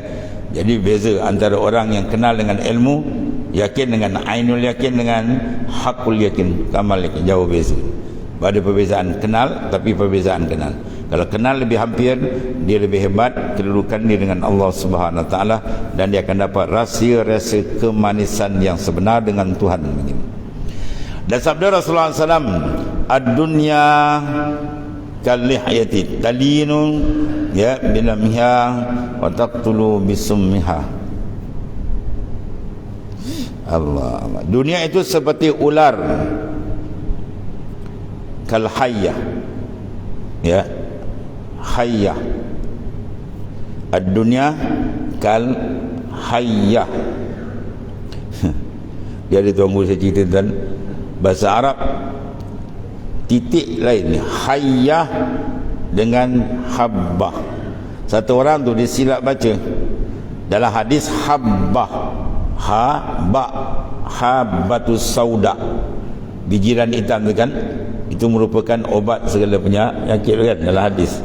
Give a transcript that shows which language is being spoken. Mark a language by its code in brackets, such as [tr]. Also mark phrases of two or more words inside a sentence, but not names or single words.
[ms] Jadi beza antara orang yang kenal dengan ilmu yakin dengan [ar] عين اليقين [ms] dengan [ar] حق اليقين, [ms] kamal yakin, jauh beza. Ada perbezaan kenal, tapi perbezaan kenal. Kalau kenal lebih hampir, dia lebih hebat kedudukan dia dengan [ar] الله سبحانه وتعالى, [ms] dan dia akan dapat rasa kemanisan yang sebenar dengan Tuhan. Dan sabda Rasulullah SAW, [ar] الدنيا كاللحية تلين يا بلمسها وتقتل بسمها. [ms] Allah. Dunia itu seperti ular, [ar] كالحية، يا، حية. الدنيا كالحية. [ms] Dia ada tunggu saya cerita tentang bahasa Arab, titik lain, hayyah dengan habbah. Satu orang tu dia silap baca dalam hadis habbah, [ar] حبة السوداء, [ms] bijiran hitam tu kan, itu merupakan obat segala penyakit kan dalam hadis.